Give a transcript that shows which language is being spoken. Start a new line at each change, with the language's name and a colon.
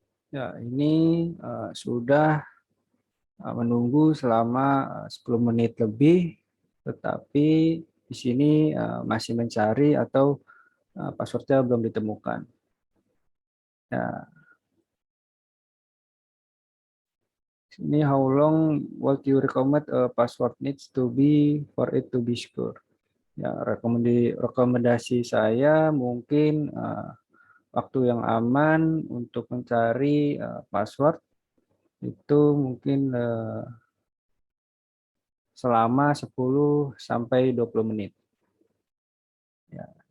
Indonesian: Ya, ini sudah menunggu selama 10 menit lebih, tetapi di sini masih mencari atau passwordnya belum ditemukan. Ya, ini
English: how long would you recommend a password needs to be for it to be secure?
Indonesian: Ya, rekomendasi saya mungkin waktu yang aman untuk mencari password itu mungkin selama 10 sampai 20 menit. Ya.